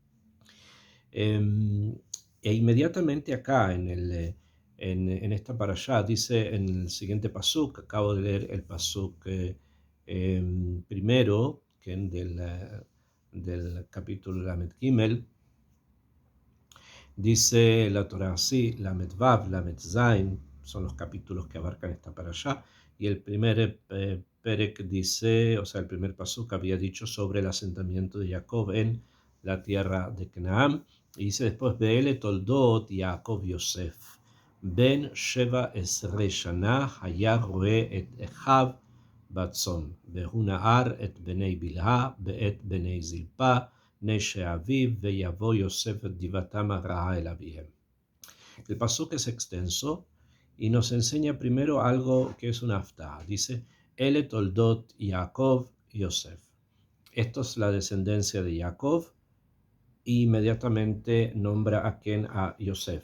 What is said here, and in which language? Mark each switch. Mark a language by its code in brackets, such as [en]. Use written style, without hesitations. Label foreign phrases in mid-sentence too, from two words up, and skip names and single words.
[es] E inmediatamente acá en esta parashá dice en el siguiente pasuk, acabo de leer el pasuk primero, que del capítulo Lamed Gimel, dice la Torá así: Lamed Vav, Lamed Zain, son los capítulos que abarcan esta parashá, y el primer perek dice, o sea, el primer pasuk había dicho sobre el asentamiento de Jacob en la tierra de Canaán, y dice después: [he] אלה תולדות יעקב יוסף בן שבע עשרה שנה היה רעה את אחיו בצאן והוא נער את בני בלהה ואת בני זלפה, [es] el pasuk es extenso y nos enseña primero algo que es una aftá. Dice: [he] אלה תולדות יעקב יוסף. [es] Esto es la descendencia de Jacob, e inmediatamente nombra a quien, a Yosef.